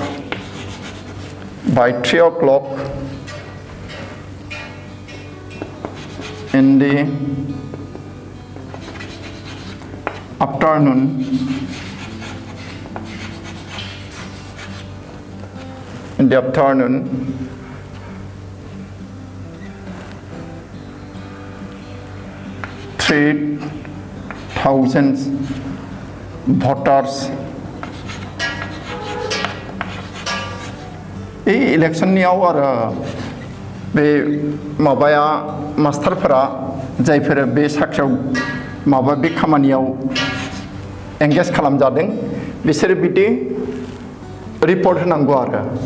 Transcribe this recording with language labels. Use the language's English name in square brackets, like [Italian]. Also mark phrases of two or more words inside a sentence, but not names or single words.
[English] By 3 o'clock in the afternoon, in the afternoon, [Bodo] 3,000 voters इलेक्शननियाव आरो बे माबाया मास्टारफोरा जायफोरा बे साख्रियाव माबा बे खामानियाव एंगेज खालामजादों बिसोरो बिदि रिपर्ट होनांगौ आरो